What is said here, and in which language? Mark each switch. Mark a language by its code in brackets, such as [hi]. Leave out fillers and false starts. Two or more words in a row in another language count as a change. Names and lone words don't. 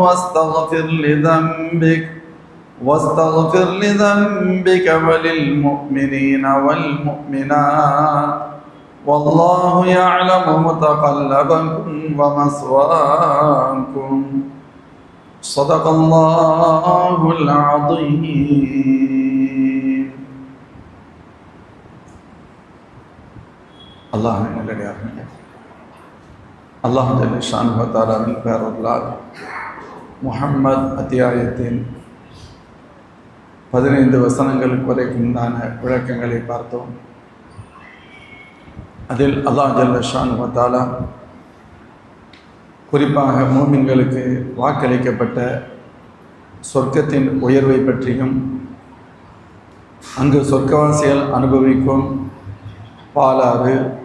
[ar] واستغفر لذنبك وللمؤمنين والمؤمنات والله يعلم متقلبكم ومثواكم صدق الله العظيم. [ta] الله [ar] جل شأنه وتعالى [ta] பெயரால் முஹம்மத் அத்தியாயத்தின் 15 வசனங்களுக்கு வரைக்குண்டான விளக்கங்களை பார்த்தோம். அதில் [ar] الله جل شأنه وتعالى [ta] குறிப்பாக மூமின்களுக்கு வாக்களிக்கப்பட்ட சொர்க்கத்தின் உயர்வை பற்றியும் அங்கு சொர்க்கவாசிகள் அனுபவிக்கும் பாலாறு,